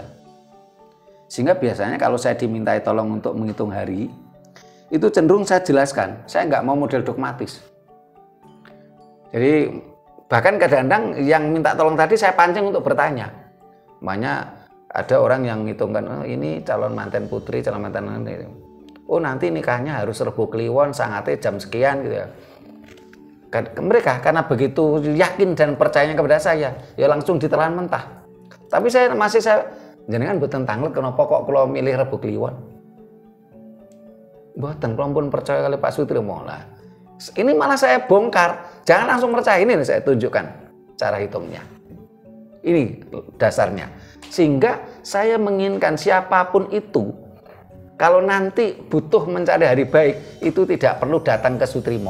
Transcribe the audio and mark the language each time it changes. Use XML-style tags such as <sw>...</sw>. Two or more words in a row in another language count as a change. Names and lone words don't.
<id>Sehingga biasanya kalau saya dimintai tolong untuk menghitung hari, itu cenderung saya jelaskan. Saya nggak mau model dogmatis. Jadi bahkan kadang-kadang yang minta tolong tadi saya pancing untuk bertanya. Makanya ada orang yang ngitungkan, oh, ini calon manten putri, calon manten ini. Oh nanti nikahnya harus Rebo Kliwon, sangatnya jam sekian gitu ya. Mereka karena begitu yakin dan percayanya kepada saya, ya langsung ditelan mentah. Tapi saya</id> <jv>jenengan mboten tanglet kenapa kok kula milih Rebo Kliwon. Mboten, kula pun percaya kali Pak Sutri Mola.</jv> <id>Ini malah saya bongkar, jangan langsung percaya, ini saya tunjukkan cara hitungnya. Ini dasarnya. Sehingga saya menginginkan siapapun itu, kalau nanti butuh mencari hari baik, itu tidak perlu datang ke Sutrimo.</id>